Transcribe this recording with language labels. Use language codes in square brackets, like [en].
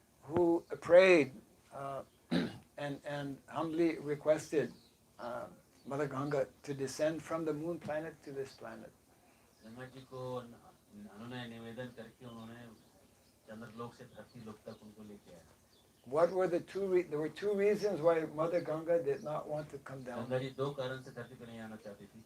[en] Who prayed and humbly requested Mother Ganga to descend from the moon planet to this planet. [hi] Ganga ji को उन्होंने निवेदन करके उन्होंने चंद्रलोक से धरती लोक तक उनको लेके आया. [en] What were the there were two reasons why Mother Ganga did not want to come down. [hi] Ganga ji दो कारण से धरती पे नहीं आना चाहती थी.